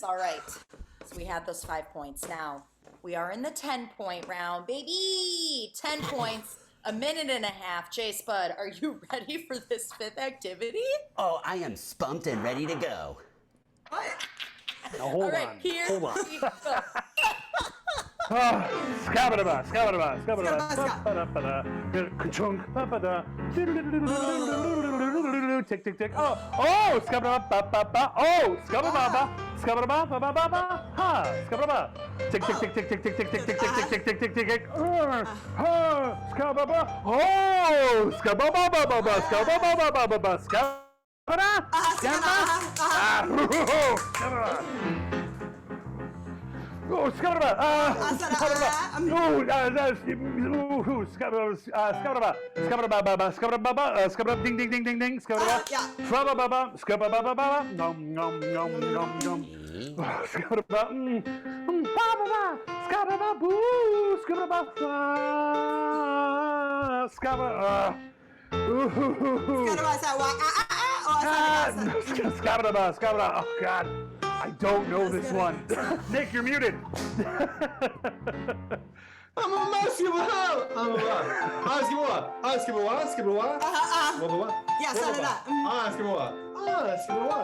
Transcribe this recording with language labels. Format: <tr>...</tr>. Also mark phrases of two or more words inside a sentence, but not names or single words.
<en>All right. So we had those 5 points. Now we are in the 10-point round, baby. 10 points, a minute and a half. Jay Spud, are you ready for this 5th activity? Oh, I am spunked and ready to go. What? Now hold All right, on. here Hold on. we go. Scabba-dabba. Tick, tick, tick. Oh, scabba-dabba. Oh, scabba-dabba. Scabba-dabba. Ha, scabba-dabba. Tick, tick, tick, tick, tick, tick, tick, tick, tick, tick, tick, tick, tick, tick, tick. Scabba-dabba. Oh, scabba-dabba. Scabba-dabba. Oh, Scabba! Scabba! Ding, ding, ding, ding, ding! Scabba! Scabba! Scabba! Nom, nom, nom, nom, nom. Scabba! Scabba! Boo! Scabba! Scabba! Scabba! Oh, God. I don't know this one. Nick, you're muted. I'm a basketball. Basketball.</en>